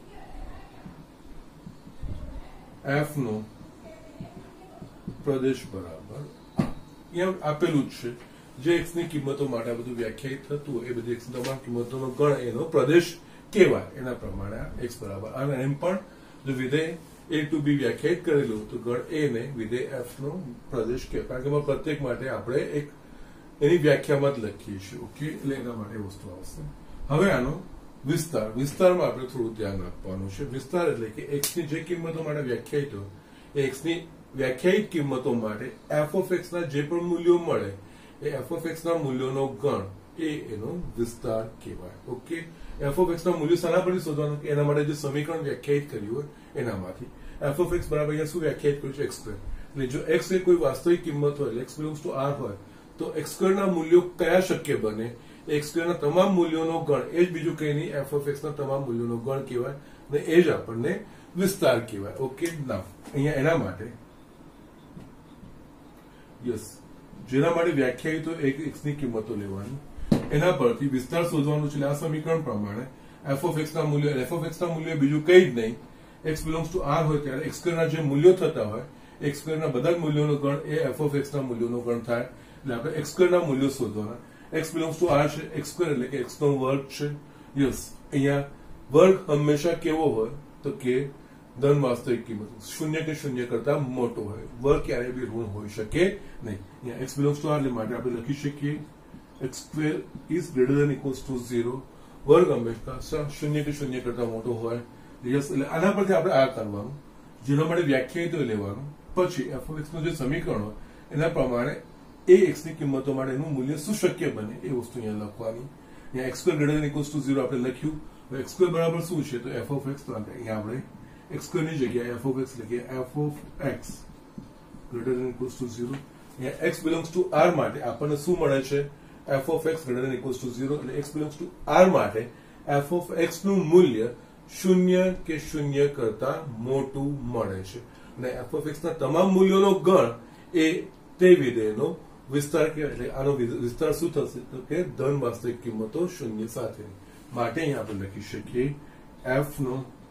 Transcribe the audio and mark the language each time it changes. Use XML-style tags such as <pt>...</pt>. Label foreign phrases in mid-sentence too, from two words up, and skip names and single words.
<gu>f નો પ્રદેશ બરાબર અહીંયા આપેલું જ છે જે x ની કિંમતો માટે આ બધું વ્યાખ્યાયિત થતું હોય એ બધી x તમામ કિંમતોનો ગણ એનો પ્રદેશ કહેવાય એના પ્રમાણે x બરાબર અને એમ પણ જો વિધેય</gu> <en>a to b</en> <gu>વ્યાખ્યાયિત કરેલું તો ગણ a ને વિધેય f નો પ્રદેશ કહેવાય કારણ કે પ્રત્યેક માટે આપણે એક એની વ્યાખ્યામાં જ લખીએ છીએ ઓકે એટલે એના માટે વસ્તુ આવશે હવે આનો વિસ્તારમાં આપણે થોડું ધ્યાન આપવાનું છે વિસ્તાર એટલે કે x ની જે કિંમતો માટે વ્યાખ્યાયિત હોય એ x ની વ્યાખ્યાયિત કિંમતો માટે</gu> <en>f of x</en> <gu>ના જે પણ મૂલ્યો મળે એ</gu> <en>f of x</en> <gu>ના મૂલ્યોનો ગણ એ એનો વિસ્તાર કહેવાય ઓકે</gu> <en>f of x</en> <gu>ના મૂલ્યો શાના પરથી શોધવાનું કે એના માટે જે સમીકરણ વ્યાખ્યાયિત કર્યું હોય એનામાંથી</gu> <en>f of x</en> <gu>બરાબર અહીંયા શું વ્યાખ્યાયિત કર્યું છે x2 એટલે જો x એ કોઈ વાસ્તવિક કિંમત હોય એટલે</gu> <en>x belongs to r</en> <gu>હોય તો x2 ના મૂલ્યો કયા શક્ય બને x2 ના તમામ મૂલ્યોનો ગણ એ જ બીજું કંઈ નહીં</gu> <en>f of x</en> <gu>ના તમામ મૂલ્યોનો ગણ કહેવાય અને એ જ આપણને વિસ્તાર કહેવાય ઓકે ના અહીંયા એના માટે યસ જેના માટે વ્યાખ્યાયિત હોય x ની કિંમતો લેવાની એના પરથી વિસ્તાર શોધવાનું છે આ સમીકરણ પ્રમાણે</gu> <en>f of x</en> <gu>ના મૂલ્ય બીજું કંઈ જ નહીં</gu> <en>x belongs to r</en> <gu>હોય ત્યારે x2 ના જે મૂલ્યો થતા હોય x2 ના બધા જ મૂલ્યોનો ગણ એ</gu> <en>f of x</en> <gu>ના મૂલ્યોનો ગણ થાય એટલે આપણે x2 ના મૂલ્યો શોધવાના</gu> <en>x belongs to r</en> <gu>છે x2 એટલે કે x નો વર્ગ છે યસ અહીંયા વર્ગ હંમેશા કેવો હોય તો કે ધન વાસ્તવિક કિંમત શૂન્ય કે શૂન્ય કરતા મોટો હોય વર્ગ ક્યારેય બી ઋણ હોઈ શકે નહીં અહીંયા</gu> <en>x belongs to r</en> <gu>એટલે માટે આપણે લખી શકીએ</gu> <en>x2 is greater than equals to 0</en> <gu>વર્ગ હંમેશા શૂન્ય કે શૂન્ય કરતા મોટો હોય યસ એટલે આના પરથી આપણે આ કરવાનું જેના માટે વ્યાખ્યાયિત લેવાનું પછી</gu> <en>f of x</en> <gu>નું જે સમીકરણ હોય એના પ્રમાણે એ x ની કિંમતો માટે એનું મૂલ્ય શું શક્ય બને એ વસ્તુ અહીંયા લખવાની અહીંયા</gu> <en>x2 greater than equals to 0</en> <gu>આપણે લખ્યું x2 બરાબર શું છે તો</gu> <en>f of x</en> <gu>તો અહીંયા આપણે x2 ની જગ્યાએ</gu> <en>f of x</en> <gu>લખીએ</gu> <en>f of x greater than equals to 0</en> <gu>અહીંયા</gu> <en>x belongs to r</en> <gu>માટે આપણને શું મળે છે</gu> <en>f of x greater than equals to 0</en> <gu>એટલે</gu> <en>x belongs to r</en> <gu>માટે</gu> <en>f of x</en> <gu>નું મૂલ્ય શૂન્ય કે શૂન્ય કરતા મોટું મળે છે અને</gu> <en>f of x</en> <gu>ના તમામ મૂલ્યોનો ગણ એ તે વિધેયનો વિસ્તાર કહેવાય એટલે આનો વિસ્તાર શું થશે તો કે ધન વાસ્તવિક કિંમતો શૂન્ય સાથે માટે અહીંયા આપણે લખી શકીએ f નો</gu>